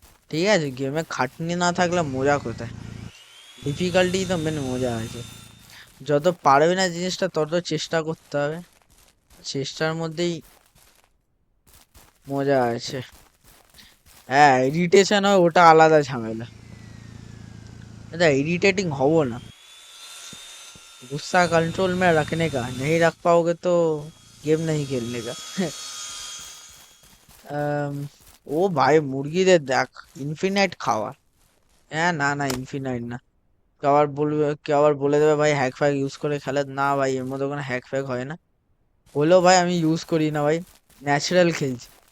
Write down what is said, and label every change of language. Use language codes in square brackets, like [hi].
[bn] ঠিক আছে, গেমে খাটনি না থাকলে মজা কোথায়? ডিফিকাল্টি তো মেন মজা আছে। যত পারবে না জিনিসটা, তত চেষ্টা করতে হবে। চেষ্টার মধ্যেই মজা আছে। হ্যাঁ, ইরিটেশন হয়, ওটা আলাদা ঝামেলা। এটা इरिटेटिंग হব না। [hi] गुस्सा कंट्रोल में रखने का, नहीं रख पाओगे तो गेम नहीं खेलने का। [bn] আম, ও ভাই, মুরগিদের দেখ, ইনফিনাইট খাওয়া। হ্যাঁ, না না, ইনফিনাইট না। কেউ আবার বলে দেবে ভাই হ্যাক ফ্যাক ইউজ করে খেলে। না ভাই, এর মধ্যে কোনো হ্যাক ফ্যাক হয় না। হলেও ভাই আমি ইউজ করি না ভাই। ন্যাচারাল খেলছি।